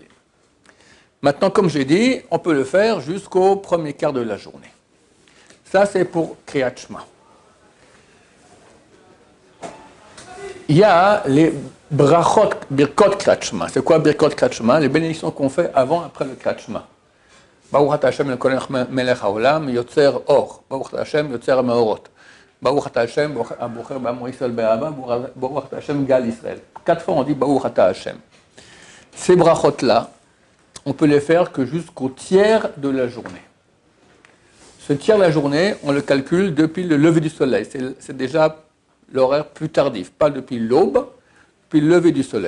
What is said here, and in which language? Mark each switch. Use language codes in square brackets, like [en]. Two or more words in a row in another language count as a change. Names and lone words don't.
[fr] Maintenant, comme j'ai dit, on peut le faire jusqu'au premier quart de la journée. Ça, c'est pour [he] קריאת שמע. [fr] Il y a les brachot, [he] ברכות קריאת שמע. [fr] C'est quoi [he] ברכות קריאת שמע? [fr] Les bénédictions qu'on fait avant et après le [he] קריאת שמע. ברוך אתה השם אלוקינו מלך העולם יוצר אור. ברוך אתה השם יוצר מאורות ברוך אתה השם הבוחר בעמו ישראל באהבה. ברוך אתה השם גאל ישראל. [fr] 4 fois on dit [he] ברוך אתה השם. [fr] Ces brachot-là, on peut les faire que jusqu'au tiers de la journée. Ce tiers de la journée, on le calcule depuis le lever du soleil. C'est déjà l'horaire plus tardif, pas depuis l'aube, puis le lever du soleil.